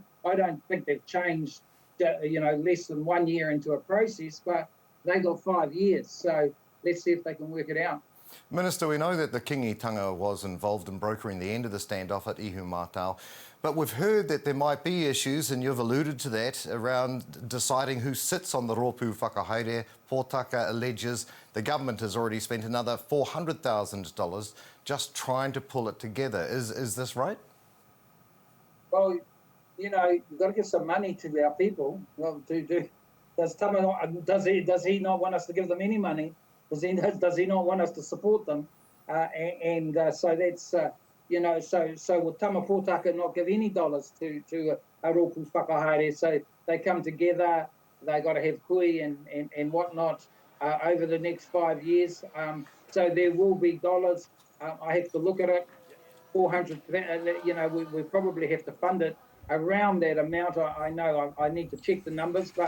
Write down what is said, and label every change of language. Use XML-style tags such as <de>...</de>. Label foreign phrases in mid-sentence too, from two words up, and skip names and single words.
<en>I don't think they've changed, less than 1 year into a process, but they got 5 years. So let's see if they can work it out. Minister, we know that the Kingitanga was involved in brokering the end of the standoff at Ihumātao, but we've heard that there might be issues, and you've alluded to that, around deciding who sits on the</en> <mi>rōpū whakahaere.</mi> <en>Potaka alleges the government has already spent another $400,000 just trying to pull it together. Is this right? Well, you've got to give some money to our people. Well, does Tama not, does he not want us to give them any money? Does he not want us to support them? So that's so will Tama Potaka not give any dollars to a</en> <mi>rōpū whakahaere?</mi> <en>So they come together. They got to have hui and whatnot over the next 5 years. So there will be dollars I have to look at it. 400, we probably have to fund it around that amount. I know I need to check the numbers, but</en>